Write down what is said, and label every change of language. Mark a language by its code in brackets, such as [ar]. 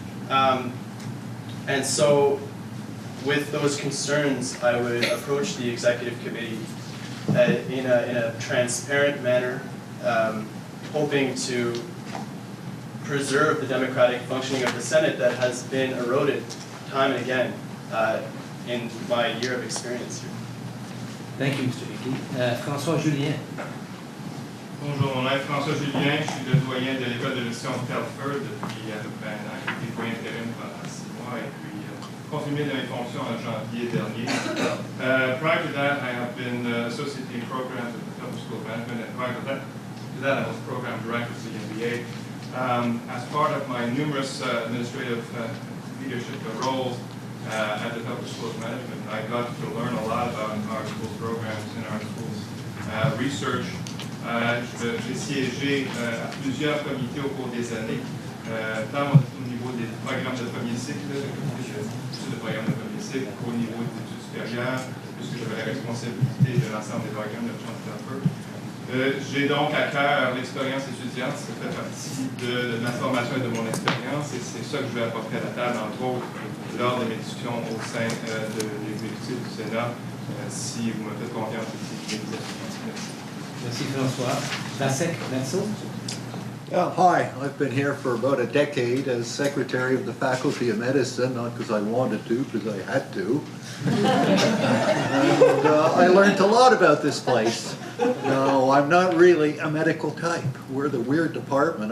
[en] And so with those concerns, I would approach the executive committee in a transparent manner, hoping to preserve the democratic functioning of the Senate that has been eroded time and again in my year of experience here. Thank you, Mr. Hickey. François Julien. [fr] Bonjour, mon nom est François Julien, je suis le doyen de l'école de gestion de Telford depuis à peu près un an. J'ai été doyen intérim pendant 6 mois et puis confirmé dans mes fonctions en janvier dernier. [en] Prior to that, I have been associate dean programs at the Telford School of Management, and prior to that I was program director for the MBA. As part of my numerous administrative leadership roles at the Telford School of Management, I got to learn a lot about our school's programs and our school's research. [fr] J'ai siégé à plusieurs comités au cours des années, tant au niveau des programmes de premier cycle, de programmes de premier cycle, qu'au niveau des études supérieures, puisque j'avais la responsabilité de l'ensemble des programmes de Telford. J'ai donc à cœur l'expérience étudiante, ça fait partie de ma formation et de mon expérience, et c'est ça que je vais apporter à la table, entre autres, lors de mes discussions au sein de l'exécutif du Sénat, si vous me faites confiance ici. Merci, François. Vasek Netzel. [en] Hi, I've been here for about a decade as secretary of the Faculty of Medicine, not because I wanted to, because I had to. And I learned a lot about this place. No, I'm not really a medical type. We're the weird department.